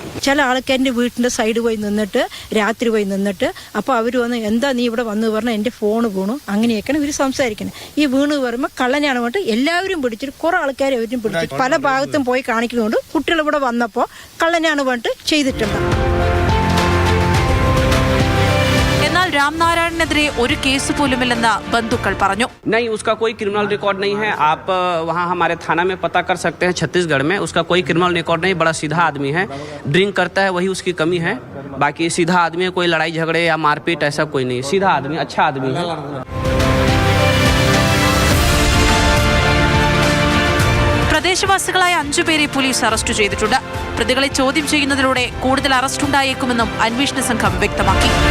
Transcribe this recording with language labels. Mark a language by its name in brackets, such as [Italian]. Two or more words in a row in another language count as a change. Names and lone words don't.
[Malayalam] ചില ആൾക്കാരുടെ വീട്ടിന്റെ സൈഡ് പോയി നിന്നിട്ട് രാത്രി പോയി നിന്നിട്ട് അപ്പോൾ അവർ വന്ന് എന്താ നീ ഇവിടെ വന്ന് പറഞ്ഞാൽ എൻ്റെ ഫോണ് വീണു, അങ്ങനെയൊക്കെയാണ് ഇവർ സംസാരിക്കുന്നത്. ഈ വീണ് പറയുമ്പോൾ കള്ളനാണ് പറഞ്ഞിട്ട് എല്ലാവരും പിടിച്ചിട്ട് കുറെ ആൾക്കാരെ അവരും പിടിച്ചിട്ട് പല ഭാഗത്തും പോയി കാണിക്കുന്നുണ്ട്. കുട്ടികൾ ഇവിടെ വന്നപ്പോൾ കള്ളനാണ് പറഞ്ഞിട്ട് ചെയ്തിട്ടുണ്ട്. എന്നാൽ രാംനാരായണനെതിരെ ഒരു കേസ് പോലുമില്ലെന്ന് ബന്ധുക്കൾ പറഞ്ഞു. [Hindi] नहीं, उसका कोई [English] criminal record [Hindi] नहीं है. आप वहाँ हमारे थाना में पता कर सकते हैं. छत्तीसगढ़ में उसका कोई [English] criminal record [Hindi] नहीं. बड़ा सीधा आदमी है. ड्रिंक करता है, वही उसकी कमी है. बाकी सीधा आदमी है. कोई लड़ाई झगड़े या मारपीट ऐसा कोई नहीं. सीधा आदमी, अच्छा आदमी है. [Malayalam] പ്രദേശവാസികളായ 5 പേരെ പോലീസ് അറസ്റ്റ് ചെയ്തിട്ടുണ്ട്. പ്രതികളെ ചോദ്യം ചെയ്യുന്നതിലൂടെ കൂടുതൽ അറസ്റ്റുണ്ടായേക്കുമെന്നും അന്വേഷണ സംഘം വ്യക്തമാക്കി.